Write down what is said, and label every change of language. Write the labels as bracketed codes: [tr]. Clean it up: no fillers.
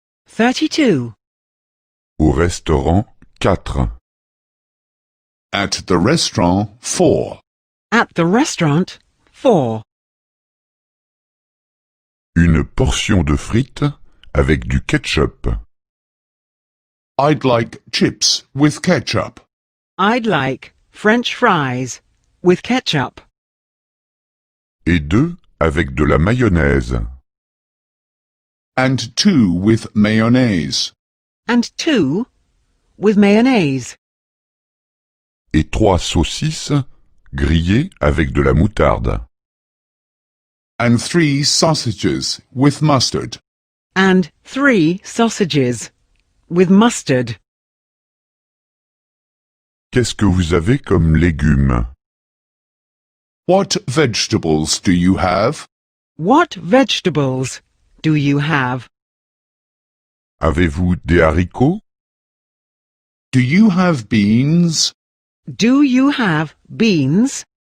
[fr] 32. Au restaurant 4. [en] At the restaurant 4. At the restaurant, 4. [fr] Une portion de frites avec du ketchup. [en] I'd like chips with ketchup. I'd like French fries with ketchup. [fr] Et 2 avec de la mayonnaise. [en] And 2 with mayonnaise. And 2 with mayonnaise. [fr] Et 3 saucisses grillées avec de la moutarde. [en] And 3 sausages with mustard. And 3 sausages with mustard. [fr] Qu'est-ce que vous avez comme légumes? [en] What vegetables do you have? What vegetables do you have? [fr] Avez-vous des haricots? [en] Do you have beans? Do you have beans?